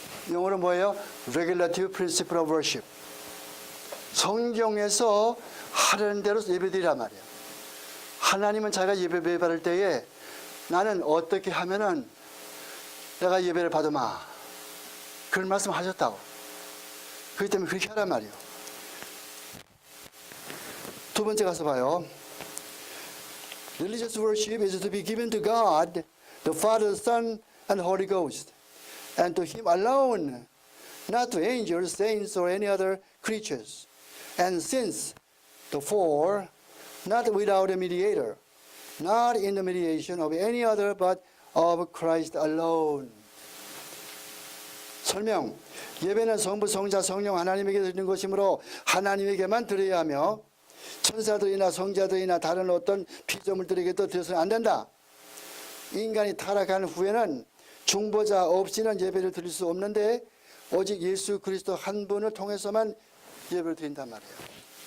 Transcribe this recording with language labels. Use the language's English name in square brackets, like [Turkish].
[Korean] 영어로 뭐예요? [English] Regulative Principle of Worship. [Korean] 성경에서 하라는 대로 예배드리란 말이에요. 하나님은 자기가 예배 받을 때에 나는 어떻게 하면은 내가 예배를 받으마, 그런 말씀 하셨다고. 그렇기 때문에 그렇게 하란 말이에요. 두 번째 가서 봐요. [English] Religious worship is to be given to God, the Father, Son, and Holy Ghost, and to Him alone, not to angels, saints, or any other creatures. And since the four, not without a mediator, not in the mediation of any other, but of Christ alone. [Korean] 설명. 예배는 성부, 성자, 성령 하나님에게 드리는 것이므로 하나님에게만 드려야 하며 천사들이나 성자들이나 다른 어떤 피조물들에게도 드려서는 안 된다. 인간이 타락한 후에는 중보자 없이는 예배를 드릴 수 없는데 오직 예수 그리스도 한 분을 통해서만 예배를 드린단 말이에요.